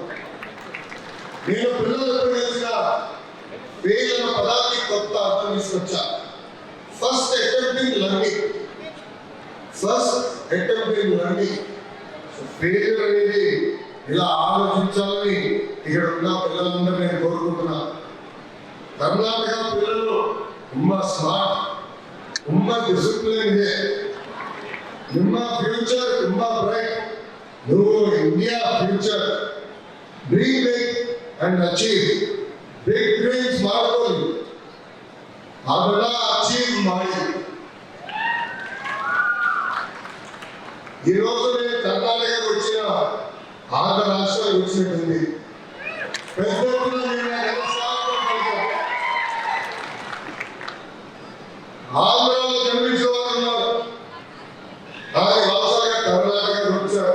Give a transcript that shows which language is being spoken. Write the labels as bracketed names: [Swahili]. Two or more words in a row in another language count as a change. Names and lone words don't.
[Telugu] నేను పిల్లలకు తెలిసిన ఫెయిల్ అన్న పదానికి కొత్త అర్థం తీసుకొచ్చా. [English] first attempting learning. [Telugu] ఫెయిల్యూర్ అనేది ఇలా ఆలోచించాలని ఇక్కడ ఉన్న పిల్లలందరూ నేను కోరుకుంటున్నా. [Kannada] కర్ణాటక పిల్లలు ತುಂಬ ಸ್ಮಾರ್ಟ್, ತುಂಬ ಡಿಸಿಪ್ಲಿನ್ ಇದೆ. ನಿಮ್ಮ ಫ್ಯೂಚರ್ ತುಂಬ ಬ್ರೈಟ್. [English] ನೀವು India future dream big and achieve. big dreams [Kannada] ಮಾಡ್ಕೊಳ್ಳಿ, ಅದನ್ನ ಅಚೀವ್ ಮಾಡಿ. [Telugu] ఈ రోజు నేను కర్ణాటకకు వచ్చిన ఆంధ్ర రాష్ట్రం వచ్చినట్టుంది. పెద్ద ఎత్తున ఆంధ్రలో జన్మించిన వారు ఉన్నారు, కానీ వలసగా కర్ణాటకకు వచ్చారు.